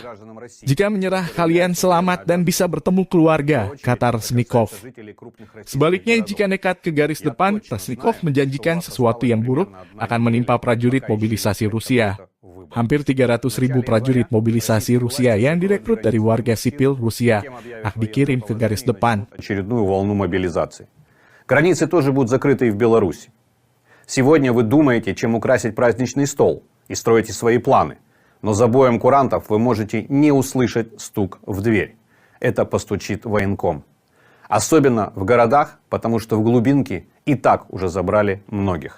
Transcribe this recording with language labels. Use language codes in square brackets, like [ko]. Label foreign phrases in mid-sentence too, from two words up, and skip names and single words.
[id] Jika menyerah, kalian selamat dan bisa bertemu keluarga, kata Reznikov. Sebaliknya, jika nekat ke garis depan, Reznikov menjanjikan sesuatu yang buruk akan menimpa prajurit mobilisasi Rusia. Hampir 300.000 prajurit mobilisasi Rusia yang direkrut dari warga sipil Rusia akan dikirim ke garis depan. [ru] Границы тоже будут закрыты и в Беларуси. Сегодня вы думаете, чем украсить праздничный стол, и строите свои планы. Но за боем курантов вы можете не услышать стук в дверь. Это постучит военком. Особенно в городах, потому что в глубинке и так уже забрали многих.